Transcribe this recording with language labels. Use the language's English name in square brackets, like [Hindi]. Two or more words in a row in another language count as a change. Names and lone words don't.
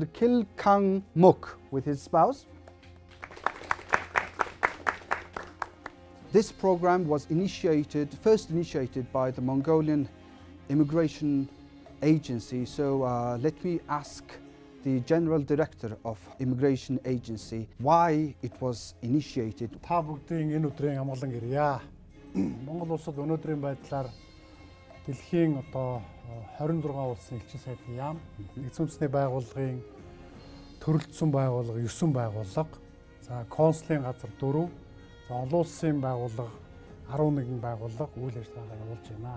[English] Kil Kang Muk with his spouse. This program was first initiated by the Mongolian Immigration Agency. So let me ask the General Director of Immigration Agency why it was initiated. [Mongolian] Та бүгдийн энэ өдрийн амгалан ирье. Монгол улсад өнөөдрийн байдлаар дэлхийн 26 улсын элчин сайдын яам, нэгдсэн үндэсний байгууллагын төрөлдсөн байгууллага 9 байгууллага, за консулын газар 4, за олон улсын байгууллага 11 байгууллага үйл ажиллагаа явуулж байна.